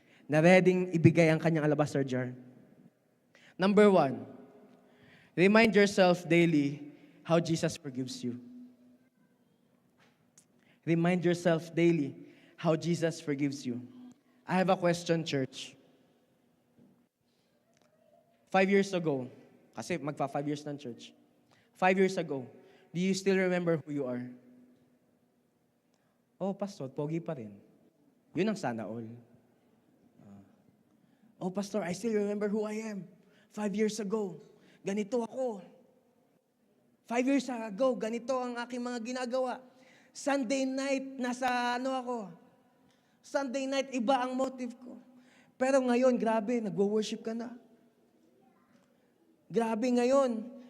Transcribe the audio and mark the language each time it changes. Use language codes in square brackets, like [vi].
[tl] Na readyng ibigay ang kanyang alabaster jar? [en] Number 1, remind yourself daily how Jesus forgives you. Remind yourself daily how Jesus forgives you. I have a question, church. 5 years ago, [tl] kasi magpa 5 years ng church. [en] 5 years ago, do you still remember who you are? [tl] Oh, pastor, pogi pa rin. Yun ang sana all. [en] Oh, pastor, I still remember who I am. 5 years ago, [tl] ganito ako. [en] 5 years ago, [tl] ganito ang aking mga ginagawa. Sunday night, nasa ako. Sunday night, iba ang motive ko. Pero ngayon, grabe, nagwo-worship ka na. Grabe ngayon.